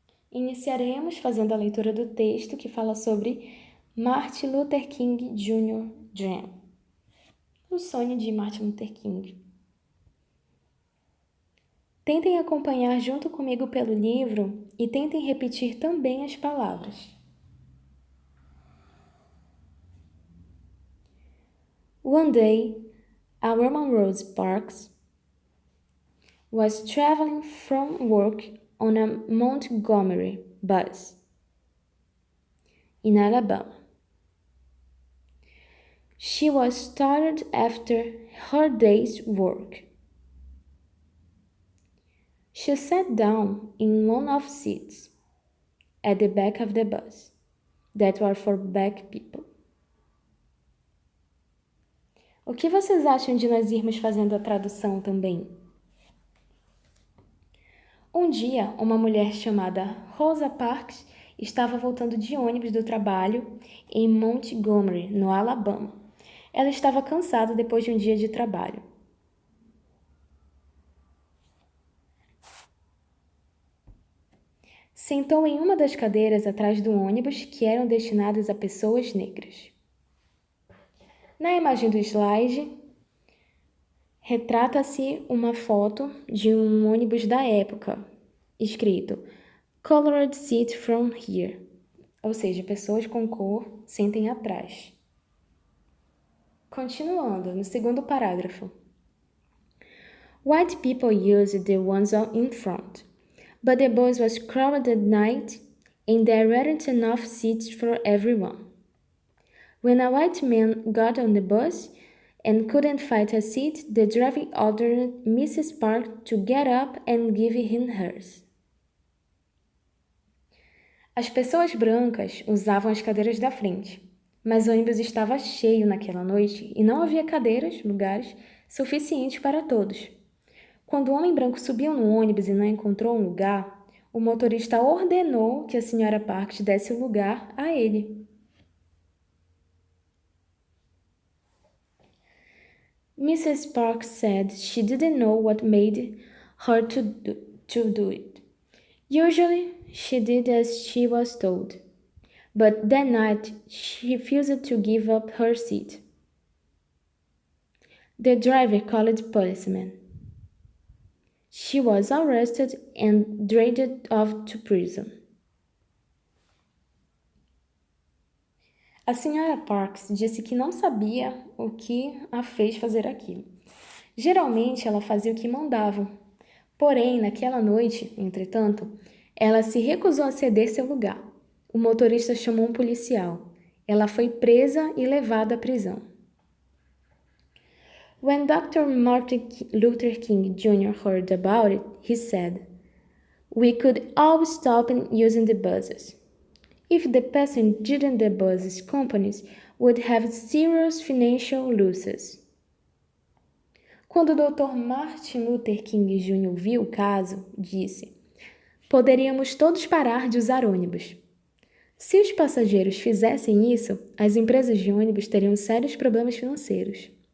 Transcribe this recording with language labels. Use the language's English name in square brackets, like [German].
[Portuguese] Iniciaremos fazendo a leitura do texto que fala sobre Martin Luther King Jr. Dream, o sonho de Martin Luther King. Tentem acompanhar junto comigo pelo livro e tentem repetir também as palavras. [English] One day, a woman Rose Parks was traveling from work on a Montgomery bus in Alabama. She was tired after her day's work. She sat down in one of the seats at the back of the bus that were for black people. [Portuguese] O que vocês acham de nós irmos fazendo a tradução também? Um dia, uma mulher chamada Rosa Parks estava voltando de ônibus do trabalho em Montgomery, no Alabama. Ela estava cansada depois de um dia de trabalho. Sentou em uma das cadeiras atrás do ônibus que eram destinadas a pessoas negras. Na imagem do slide, retrata-se uma foto de um ônibus da época, escrito [English] Colored seat from here, [Portuguese] ou seja, pessoas com cor sentem atrás. Continuando, no segundo parágrafo. [English] White people used the ones in front, but the bus was crowded at night and there weren't enough seats for everyone. When a white man got on the bus and couldn't find a seat, the driver ordered Mrs. Park to get up and give him hers. [Portuguese] As pessoas brancas usavam as cadeiras da frente, mas o ônibus estava cheio naquela noite e não havia cadeiras, lugares, suficientes para todos. Quando o homem branco subiu no ônibus e não encontrou um lugar, o motorista ordenou que a senhora Parks desse o lugar a ele. [English] Mrs. Parks said she didn't know what made her to do it. Usually, she did as she was told, but that night she refused to give up her seat. The driver called policemen. She was arrested and dragged off to prison. [Portuguese] A senhora Parks disse que não sabia o que a fez fazer aquilo. Geralmente ela fazia o que mandavam. Porém, naquela noite, entretanto, ela se recusou a ceder seu lugar. O motorista chamou um policial. Ela foi presa e levada à prisão. [English] When Dr. Martin Luther King Jr. heard about it, he said, "We could all stop using the buses. If the passengers in the buses companies would have serious financial losses." [Portuguese] Quando o Dr. Martin Luther King Jr. viu o caso, disse: "Poderíamos todos parar de usar ônibus. Se os passageiros fizessem isso, as empresas de ônibus teriam sérios problemas financeiros."